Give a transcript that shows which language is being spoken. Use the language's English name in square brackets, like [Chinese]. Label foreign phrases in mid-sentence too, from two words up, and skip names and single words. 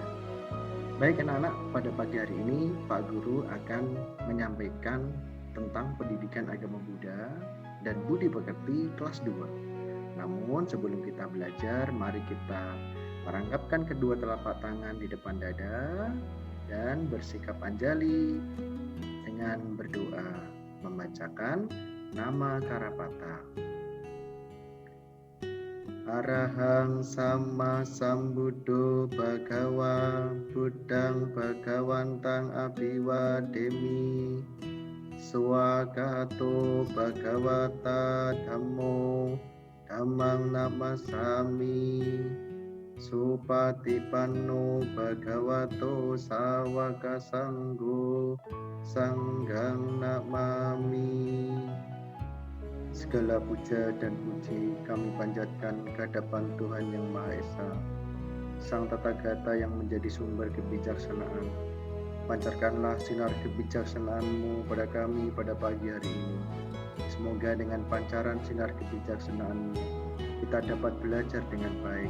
[Indonesian] Baik anak-anak, pada pagi hari ini Pak Guru akan menyampaikan tentang pendidikan agama Buddha dan Budi Pekerti kelas 2. Namun sebelum kita belajar, mari kita merangkapkan kedua telapak tangan di depan dada dan bersikap anjali dengan berdoa membacakan nama Karapata. [Pali] Arahang Sama Sambuddho Bhagawa Buddhang Bhagawantang Abhiwademi Swagato Bhagawata Dhammo Dhammang Namasami Supatipanno Bhagavato Sawaka Sanggo Sanghang Namami. [Indonesian] Segala puja dan puji kami panjatkan kehadapan Tuhan Yang Maha Esa, Sang Tathagata yang menjadi sumber kebijaksanaan. Pancarkanlah sinar kebijaksanaan-Mu pada kami pada pagi hari ini. Semoga dengan pancaran sinar kebijaksanaan-Mu kita dapat belajar dengan baik.